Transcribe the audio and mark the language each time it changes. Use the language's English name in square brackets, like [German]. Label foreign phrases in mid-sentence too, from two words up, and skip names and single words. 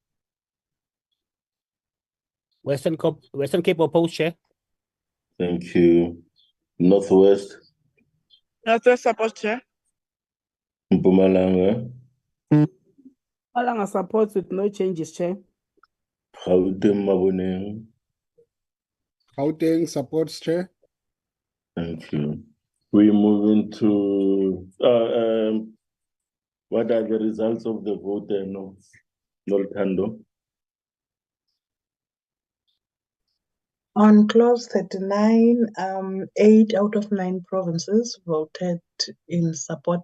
[English] Western Cape opposed, Chair. Thank you. Northwest. Northwest supports, Chair. Mpumalanga. Mpumalanga supports with no changes, Chair. Gauteng Maboneng. Gauteng supports, Chair. Thank you. We move into what are the results of the vote? Nolthando. On clause 39, 8 out of 9 provinces voted in support.